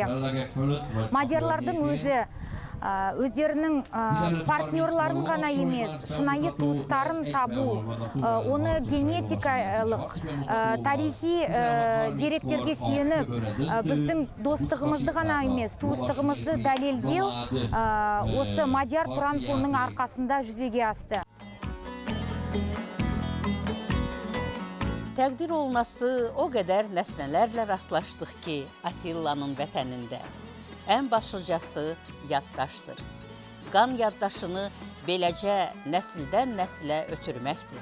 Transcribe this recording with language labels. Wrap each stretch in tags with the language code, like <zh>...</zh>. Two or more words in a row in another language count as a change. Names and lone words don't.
<kk>Мадиярлардың өздерінің партнерларын ғана емес, шынайы туыстарын табу, оны генетикалық, тарихи деректерге сүйеніп, біздің достығымызды ғана емес, туыстығымызды дәлелдеу осы Мадияр Туран фонының арқасында жүзеге асты.</kk> <az>Təqdir olunası o qədər nəsnələrlə rastlaşdıq ki, Atilla'nın vətənində. Ən başlıcası yaddaşdır. Qan yaddaşını beləcə nəsildən nəsilə ötürməkdir.</az>